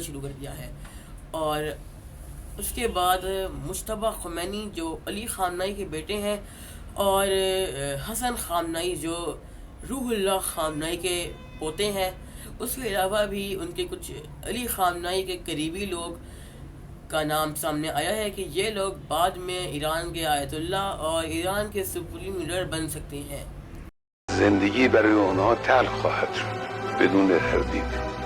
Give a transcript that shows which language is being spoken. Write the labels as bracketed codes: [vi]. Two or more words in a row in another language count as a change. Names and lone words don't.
[ur] شروع کر دیا ہے، اور اس کے بعد مجتبیٰ خمینی جو علی خامنہئی کے بیٹے ہیں، اور حسن خامنہئی جو روح اللہ خامنہئی کے پوتے ہیں، اس کے علاوہ بھی ان کے کچھ علی خامنہئی کے قریبی لوگ کا نام سامنے آیا ہے کہ یہ لوگ بعد میں ایران کے آیت اللہ اور ایران کے [en] supreme leader [ur] بن سکتے ہیں۔ [fa] زندگی برای اونها تلخ خواهد شد بدون تردید.